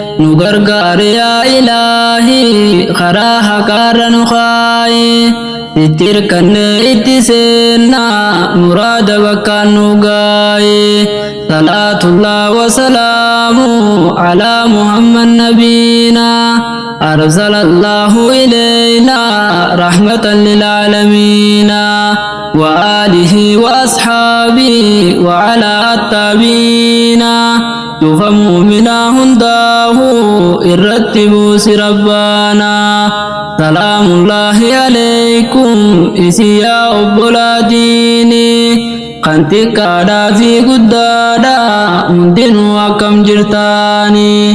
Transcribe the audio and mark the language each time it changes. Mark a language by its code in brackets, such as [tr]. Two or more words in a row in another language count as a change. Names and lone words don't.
[om] Nu gargaari yaa Ilaahi, karaa haqaa irra nu kaayi. Itti hirkanne itti seenna, muraada bakkaan nu gaayi. [ar] صلاة الله وسلام على محمد نبينا. أرسل الله إلينا رحمة للعالمين وآله وأصحابه وعلى التابعين. [om] Cufa mu'minaa hundaahu irratti buusi Rabbaana. [ar] سلام الله عليكم, [om] isin yaa obbolaa diini. Kan xiqqaadhaa fi guddaadhaa hundinuu akkam jirtaani?